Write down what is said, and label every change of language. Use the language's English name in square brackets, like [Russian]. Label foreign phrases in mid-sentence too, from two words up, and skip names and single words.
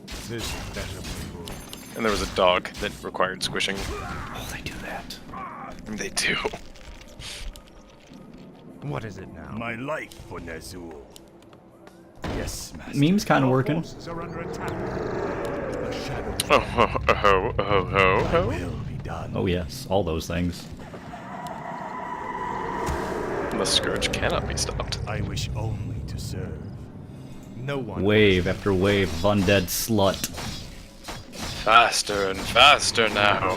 [English] This better be good. And there was a dog that required squishing. Oh, they do that. And they do. What is it now? My life for Ner'zhul. Yes, master. Meme's kind of working. Forces are under attack. The shadows Oh, ho, ho, ho, ho, Thy ho. will be done. Oh yes, all those things. The scourge cannot be stopped. I wish only to serve. No one. Wave after wave of undead slut. Faster and faster now.